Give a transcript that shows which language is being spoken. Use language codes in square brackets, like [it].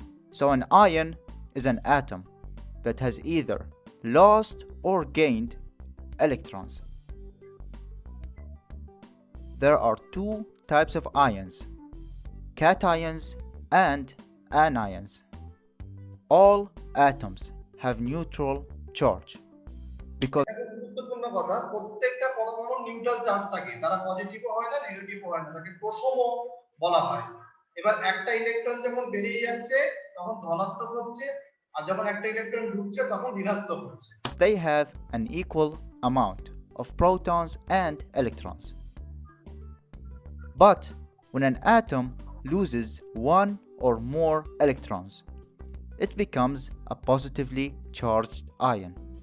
[en] So an ion is an atom that has either lost or gained electrons. There are two types of ions, cations and anions. All atoms have neutral charge because [bn] গুরুত্বপূর্ণ কথা, প্রত্যেকটা পরমাণুর neutral charge থাকে, তারা পজিটিভও হয় না নেগেটিভও হয় না, তাকে প্রসম বলা হয়। এবার একটা ইলেকট্রন যখন বেরিয়ে যাচ্ছে তখন ধনাত্মক হচ্ছে, আর যখন একটা ইলেকট্রন ঢুকছে তখন ঋণাত্মক হচ্ছে। [en] they have an equal amount of protons and electrons. But when an atom loses one or more electrons, it becomes a positively charged ion.